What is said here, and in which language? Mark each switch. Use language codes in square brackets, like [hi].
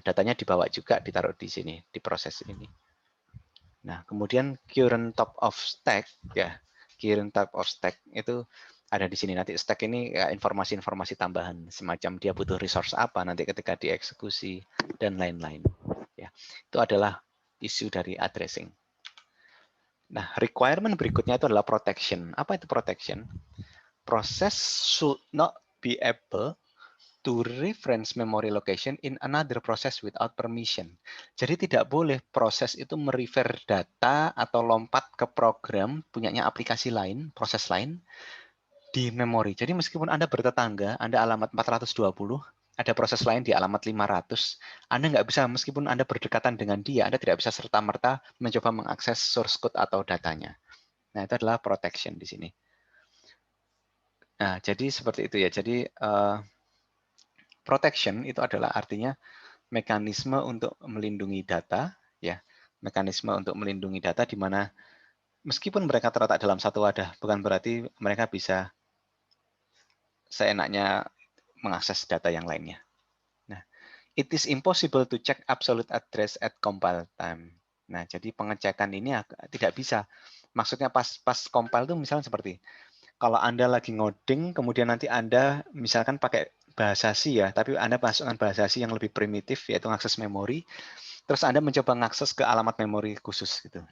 [id] Datanya dibawa juga, ditaruh di sini, di proses ini. Nah, kemudian current top of stack, ya, current top of stack itu ada di sini. Nanti stack ini ya, informasi-informasi tambahan, semacam dia butuh resource apa nanti ketika dieksekusi dan lain-lain. Ya, itu adalah isu dari addressing. Nah, requirement berikutnya itu adalah protection. Apa itu protection? [en] Process should not be able to reference memory location in another process without permission. [id] Jadi tidak boleh proses itu merefer data atau lompat ke program punyanya aplikasi lain, proses lain di memori. Jadi meskipun Anda bertetangga, Anda alamat 420, ada proses lain di alamat 500, Anda nggak bisa, meskipun Anda berdekatan dengan dia, Anda tidak bisa serta-merta mencoba mengakses source code atau datanya. Nah, itu adalah protection di sini. Nah, jadi seperti itu ya. Jadi protection itu adalah artinya mekanisme untuk melindungi data, ya, mekanisme untuk melindungi data di mana Meskipun mereka terletak dalam satu wadah, bukan berarti mereka bisa seenaknya mengakses data yang lainnya. [en] Nah, it is impossible to check absolute address at compile time. [id] Nah, jadi pengecekan ini tidak bisa. Maksudnya pas compile itu misalnya seperti, kalau Anda lagi ngoding, kemudian nanti Anda misalkan pakai bahasa C ya, tapi Anda masukkan bahasa C yang lebih primitif, yaitu akses memori, terus Anda mencoba mengakses ke alamat memori khusus gitu.